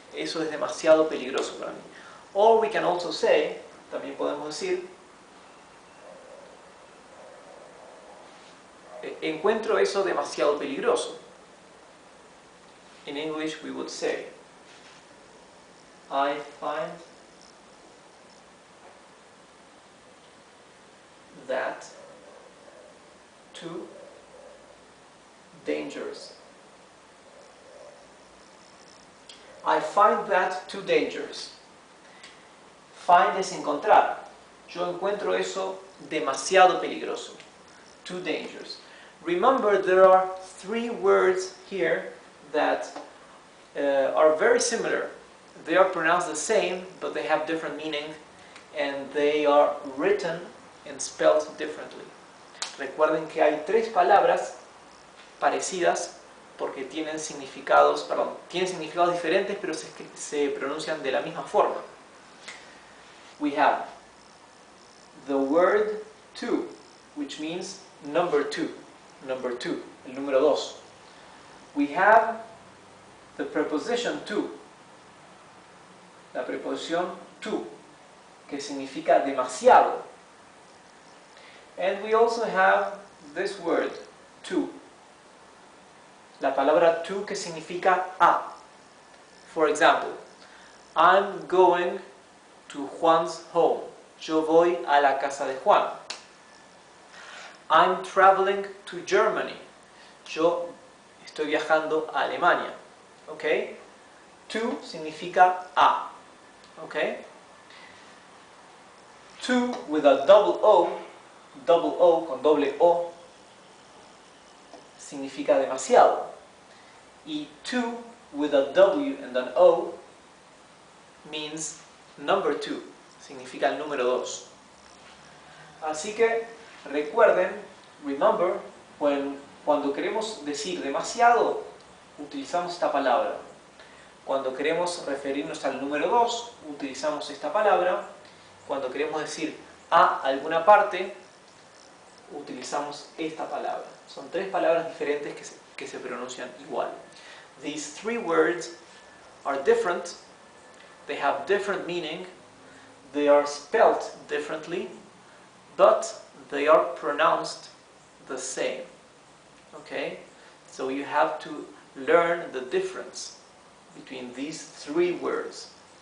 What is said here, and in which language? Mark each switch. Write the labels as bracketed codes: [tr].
[es] Eso es demasiado peligroso para mí. [en] Or we can also say, [es] también podemos decir, encuentro eso demasiado peligroso. [en] In English we would say, I find that too dangerous. I find that too dangerous. [es] Find es encontrar. Yo encuentro eso demasiado peligroso. [en] Too dangerous. Remember, there are three words here that are very similar. They are pronounced the same, but they have different meaning, and they are written and spelled differently. [es] Recuerden que hay tres palabras parecidas porque tienen significados diferentes, pero se pronuncian de la misma forma. [en] We have the word two, which means number two, [es] el número dos. [en] We have the preposition to, [es] la preposición to, que significa demasiado. [en] And we also have this word, to, [es] la palabra to, que significa a. [en] For example, I'm going to Juan's home. [es] Yo voy a la casa de Juan. [en] I'm traveling to Germany. [es] Yo estoy viajando a Alemania. Okay? To significa a. Okay? [en] To with a double O [es] con doble O, significa demasiado. [en] Y to with a W and an O means number two, [es] significa el número dos. Así que recuerden, remember, cuando queremos decir demasiado, utilizamos esta palabra. Cuando queremos referirnos al número 2, utilizamos esta palabra. Cuando queremos decir a alguna parte, utilizamos esta palabra. Son tres palabras diferentes que se pronuncian igual. [en] These three words are different. They have different meaning. They are spelled differently, but they are pronounced the same. Okay? So you have to learn the difference between these three words.